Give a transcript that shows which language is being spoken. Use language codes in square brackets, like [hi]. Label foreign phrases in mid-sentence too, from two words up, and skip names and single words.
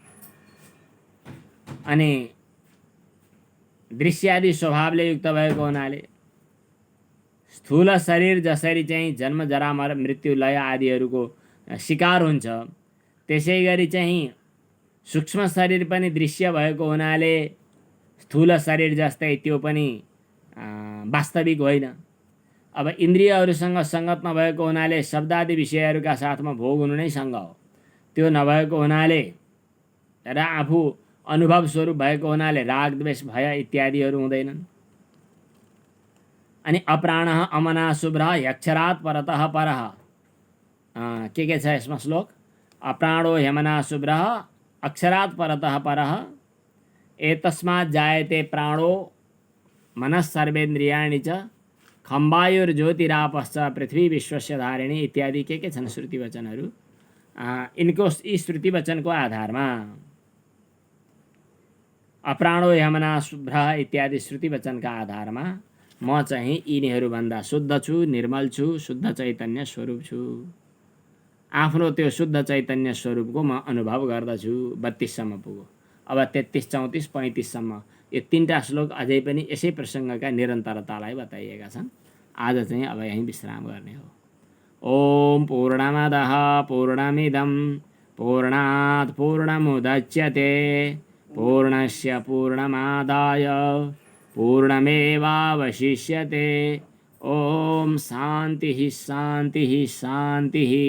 [ne] अनि दृश्यादि स्वभावले युक्त भएको हुनाले स्थूल शरीर जसरी चाहिँ जन्म जरा मृत्यु लय आदिहरूको शिकार हुन्छ, त्यसै गरी चाहिँ सूक्ष्म शरीर पनि दृश्य भएको हुनाले स्थूल शरीर जस्तै त्यो पनि वास्तविक होइन। अब इन्द्रियहरूसँग सङ्गत नभएको हुनाले शब्दादि विषयहरूका साथमा भोग हुनु नै सँग हो। त्यो नभएको हुनाले र आफू अनुभव स्वरूप भएको हुनाले राग द्वेष भय इत्यादिहरू हुँदैनन्। [sa] अनि अप्राणः अमना शुभ्रः यक्षरात् परतः परः [ne] के छ यसमा श्लोक? [sa] अप्राणो ह्यमना शुभ्रः अक्षरात् परतः परः एतस्मात् जायते प्राणो मनः सर्वेन्द्रियाणि च खम्बायुर्ज्योतिरापश्च पृथ्वी विश्वस्य धारिणी इत्यादि [ne] के छन् श्रुति वचनहरू। यिनको यी श्रुति वचनको आधारमा [sa] अप्राणो ह्यमना शुभ्रः [ne] इत्यादि श्रुति वचनका आधारमा म चाहिँ यिनीहरूभन्दा शुद्ध छु, निर्मल छु, शुद्ध चैतन्य स्वरूप छु। आफ्नो त्यो शुद्ध चैतन्य स्वरूपको म अनुभव गर्दछु। 32सम्म पुग्यो। अब 33, 34, 35सम्म यो 3टा श्लोक अझै पनि यसै प्रसङ्गका निरन्तरतालाई बताइएका छन्। आज चाहिँ अब यहीँ विश्राम गर्ने हो। [sa] ओम पूर्णमदः पूर्णमिदं पूर्णात् पूर्णमुदच्यते पूर्णस्य पूर्णमादाय पूर्णमेवावशिष्यते। ओम शान्तिः शान्तिः शान्तिः।